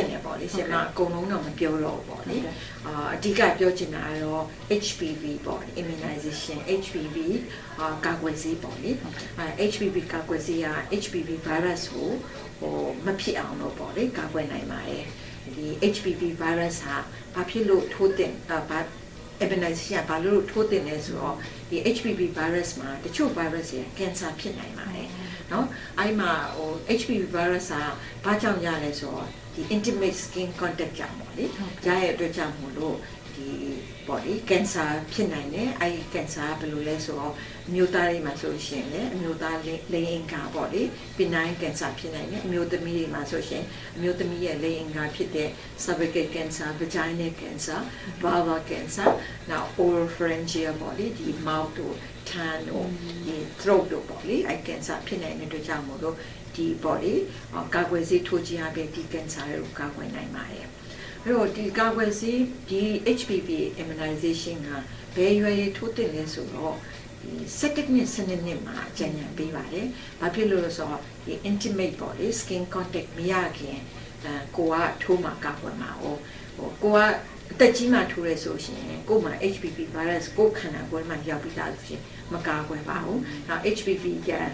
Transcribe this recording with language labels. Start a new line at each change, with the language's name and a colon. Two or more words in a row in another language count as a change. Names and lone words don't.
Burmese: နေပေါ့လေဆရာမအကုန်လုံးတော့မပြောတော့ဘူးပေါ့လေအဓိကပြောချင်တာကတော့ HPV ပေါ့
English: immunization HPV
Burmese: ကာကွယ်ဆေးပေါ့လေHPV ကာကွယ်ဆေးက
English: HPV virus
Burmese: ကိုဟိုမဖြစ်အောင်လို့ပေါ့လေကာကွယ်နိုင်ပါတယ်ဒီ
English: HPV virus
Burmese: ဟာဘာဖြစ်လို့ထိုးတင်ဘာ immunization ဘာလို့ထိုးတင်လဲဆိုတော့ဒီ
English: HPV virus
Burmese: မှာတချို့ virus တွေက cancer ဖြစ်နိုင်ပါတယ်เนาะအဲ့မှာဟို
English: HPV virus
Burmese: ဟာဘာကြောင့်ရလဲဆိုတော့ဒီ
English: intimate skin contact
Burmese: ကြောင့်ပေါ့လေရရဲ့အတွက်ကြောင့်မို့လို့ဒီပေါ့လေ cancer ဖြစ်နိုင်တယ် အဲ့ဒီ cancer ဘယ်လိုလဲဆိုတော့အမျိုးသားတွေမှာဆိုရှင်လေအမျိုးသားလိင်အင်္ဂါပေါ့လေ
English: benign cancer
Burmese: ဖြစ်နိုင်တယ်အမျိုးသမီးတွေမှာဆိုရှင်အမျိုးသမီးရဲ့လိင်အင်္ဂါဖြစ်တဲ့ cervical
English: cancer vaginal cancer vulvar cancer now oropharyngeal
Burmese: ပေါ့လေဒီ mouth တို့ tongue တို့ဒီ throat တို့ပေါ့လေအဲ့ cancer ဖြစ်နိုင်တဲ့အတွက်ကြောင့်မို့လို့ဒီပေါ့ လေကာကွယ်ဆေးထိုးခြင်းအပြင်ဒီ cancer တွေကိုကာကွယ်နိုင်ပါတယ်အဲ့တော့ဒီကာကွယ်ဆေးဒီ
English: HPV immunization
Burmese: ကဘယ်ရွယ်ထိုးတင်လဲဆိုတော့ဒီ7နှစ်7နှစ်မှာအကြံဉာဏ်ပေးပါတယ်။ဘာဖြစ်လို့လဲဆိုတော့ဒီ intimate ပေါ့လေ
English: skin contact
Burmese: မရခင်ကိုကထိုးမှာကာကွယ်မှာဟိုကိုကအသက်ကြီးမှထိုးရဲဆိုရှင်ကိုမှ
English: HPV virus
Burmese: ကိုခန္ဓာကိုယ်မှာရောက်ပြီးသားလို့ရှင်မကာကွယ်ပါဘူး။နောက် HPV က